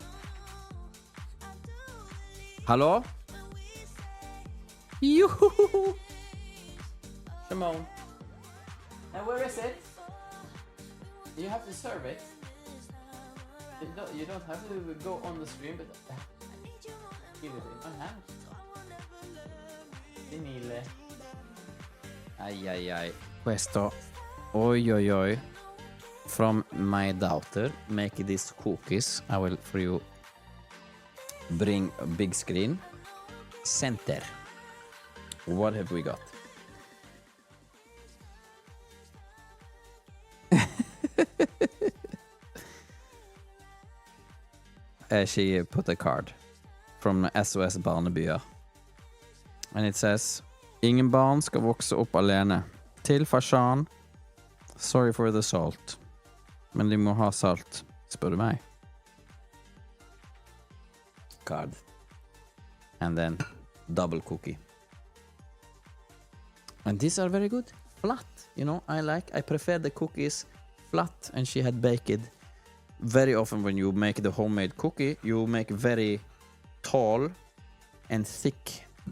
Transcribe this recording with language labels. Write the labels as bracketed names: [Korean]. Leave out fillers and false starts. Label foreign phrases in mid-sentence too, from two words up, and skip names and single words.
[English] Hello? Yoo-hoo-hoo-hoo. Simone. And where is it? You have to serve it. You don't have to go on the stream, but give it in my hand. Finile. Ai. [Italian] Questo, oi. [English] From my daughter, make these cookies. I will for you bring a big screen. Center. What have we got? She put a card from SOS Barnebyer. And it says, [Norwegian] ingen barn skal vokse opp alene. Til Fashaan. [English] Sorry for the salt. [Norwegian] Men de må ha salt, spør du meg. [English] Card. And then double cookie. And these are very good. Flat, you know, I prefer the cookies flat, and she had baked. Very often when you make the homemade cookie, you make very tall and thick.